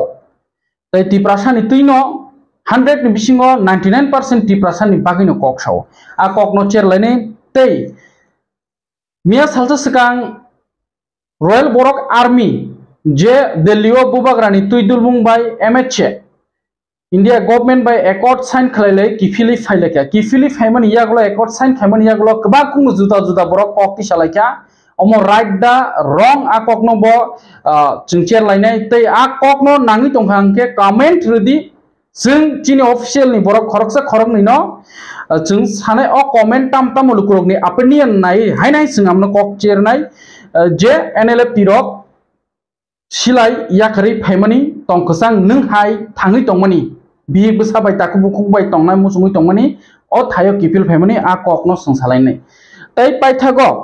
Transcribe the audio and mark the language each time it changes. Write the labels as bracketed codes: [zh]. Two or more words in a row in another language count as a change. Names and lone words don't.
[trp] tai Tiprasa ni tuino 100 ni bisingo 99% Tiprasa ni bagino kok sao a kok no chair lainai tei mia salsa sekang Royal Borok Army je Delio Bubagrani tuidulbung bai MHA India government by [en] accord sign [trp] khalai kifili faile kya kifili faiman yaglo [en] accord sign [trp] faiman yaglo kba kung juda juda borok kokti salai kya omo right da wrong a kokno bo chingcher lainai tei a kokno nangi tongkhang ke comment rudi jeng chini official ni borok khoroksa khorok ni no jeng sane o comment tam tam lukurok ni opinion nai hainai jeng amno kok cher nai je NLF tirok silai yakari faimani tongkhasang nung hai thangi tongmani bi busabai taku bukuk bai tongnai musungui tongmani o thayo kipil faimani a kokno songsalai tai paithago